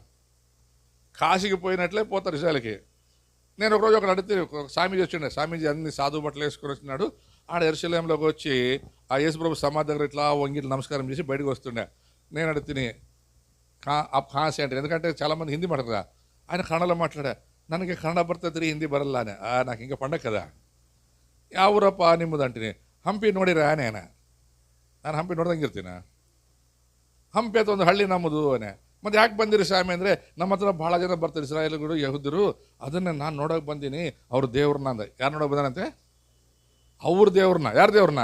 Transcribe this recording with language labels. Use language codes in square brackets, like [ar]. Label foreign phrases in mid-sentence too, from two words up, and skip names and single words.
[te] కాశీకి పోయినట్లే పోతారు ఇజ్రాయెల్కి. నేను ఒకరోజు ఒకటి అడిగితే, ఒక స్వామీజీ వచ్చిండే. స్వామీజీ అన్ని సాధువు బట్టలు వేసుకొని వచ్చినాడు. ఆడ యెరూషలేంలోకి వచ్చి ఆ యేసుప్రభు సమాధి దగ్గర ఇట్లా వంగి నమస్కారం చేసి బయటకు వస్తుండే. నేను అడిగితే కాశీ అంటే, ఎందుకంటే చాలామంది హిందీ మాట్లాడరా, ఆయన కన్నడలో మాట్లాడా. [kn] ನನಗೆ ಕನ್ನಡ ಬರ್ತದ್ರಿ, ಹಿಂದಿ ಬರಲ್ಲ. [te] నాకు ఇంకా పండగ కదా. [kn] ಯಾವ ಊರಪ್ಪ ನಿಮ್ಮದು ಅಂತೀನಿ. ಹಂಪಿ ನೋಡಿರ ಆನೇನ? ನಾನು ಹಂಪಿ ನೋಡ್ದಂಗಿರ್ತೀನ. ಹಂಪಿ ಅಂತ ಒಂದು ಹಳ್ಳಿ ನಮ್ಮದು ಅನೇ. ಮತ್ತು ಯಾಕೆ ಬಂದಿರಿ ಸ್ವಾಮಿ ಅಂದರೆ, ನಮ್ಮ ಹತ್ರ ಭಾಳ ಜನ ಬರ್ತಾರೆ ಇಸ್ರಾಯೇಲ್ಗಳು, ಯಹೂದ್ಯರು, ಅದನ್ನೇ ನಾನು ನೋಡೋಕೆ ಬಂದೀನಿ. ಅವ್ರ ದೇವ್ರನ್ನ ಅಂದೆ. ಯಾರು ನೋಡೋಕೆ ಬಂದಾನಂತೆ? ಅವ್ರ ದೇವ್ರನ್ನ. ಯಾರು ದೇವ್ರನ್ನ?